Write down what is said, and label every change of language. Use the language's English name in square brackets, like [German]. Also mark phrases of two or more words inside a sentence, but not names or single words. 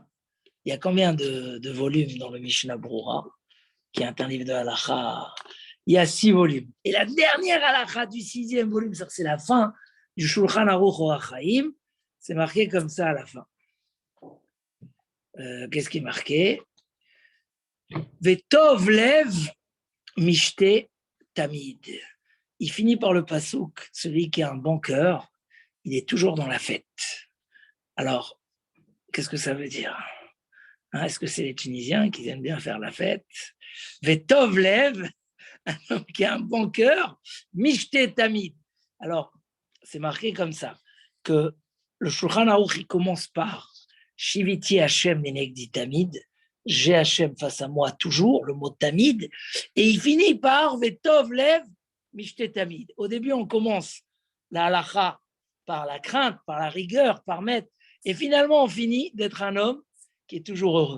[French] Il y a combien de volumes dans le Mishnah Berurah, qui est un livre de halakha? Il y a 6 volumes. Et la dernière halakha du 6e volume, c'est la fin du Shulchan Aruch Orach Chaim, c'est marqué comme ça à la fin. Qu'est-ce qui est marqué? [Hebrew] וטוב לב משתה תמיד. [French] Il finit par le pasouk, celui qui a un bon cœur, il est toujours dans la fête. Alors, qu'est-ce que ça veut dire? Hein, est-ce que c'est les Tunisiens qui aiment bien faire la fête? [Hebrew] וטוב לב, [French] un homme qui a un bon cœur, [Hebrew] משתה תמיד. [French] Alors, c'est marqué comme ça, que le Shulchan Aruch, il commence par [Hebrew] שויתי השם לנגדי תמיד, [French] j'ai Hashem face à moi toujours, le mot Tamid, et il finit par [Hebrew] וטוב לב משתה תמיד. [French] Au début, on commence la halakha par la crainte, par la rigueur, par mettre, et finalement, on finit d'être un homme qui est toujours heureux.